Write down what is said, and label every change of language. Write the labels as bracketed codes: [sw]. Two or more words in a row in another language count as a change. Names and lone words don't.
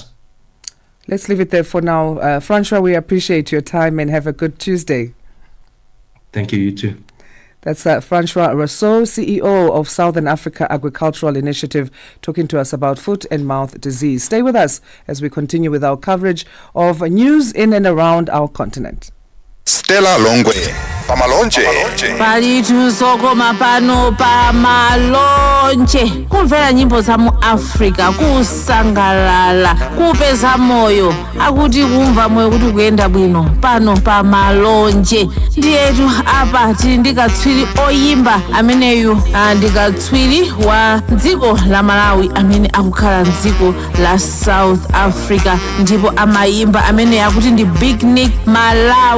[en] Let's leave it there for now. Francois, we appreciate your time and have a good Tuesday. Thank you, you too. That's Francois Rousseau, CEO of Southern Africa Agricultural Initiative, talking to us about foot and mouth disease. Stay with us as we continue with our coverage of news in and around our continent. Stella Longwe, Pamalonje. [ny] Palitusokoma pano pamalonje kumvera nyimbo za mu Africa kusangalala kupeza moyo akuti kumva moyo kuti kuyenda bwino pano pamalonje ndiyetu apa tili ndikatswiri oyimba ameneyu ndikatswiri wa dziko la Malawi amene akukhala mdziko la South Africa ndipo amayimba amene akuti ndi Big Nick Malawi.